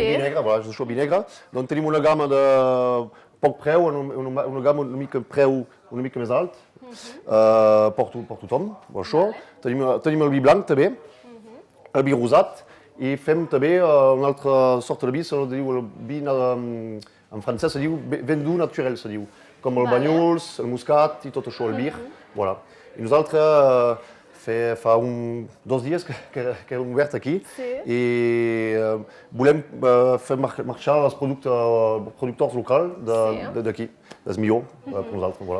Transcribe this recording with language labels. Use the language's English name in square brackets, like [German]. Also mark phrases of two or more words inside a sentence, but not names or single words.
[Catalan] Vi negre, voilà, és això, vi negre. Doncs tenim una gamma de poc preu, una gamma una mica més alt, per tothom, això. Tenim el vi blanc també, el vi rosat, i fem també una altra sorta de vi, se diu el vi en francès, se diu [French] vin doux naturel, [Catalan] se diu, com el banyuls, el muscat i tot això, el vir. I nosaltres fa 2 dies que hem obert aquí i volem fer marxar els productors locals d'aquí. És millor per nosaltres.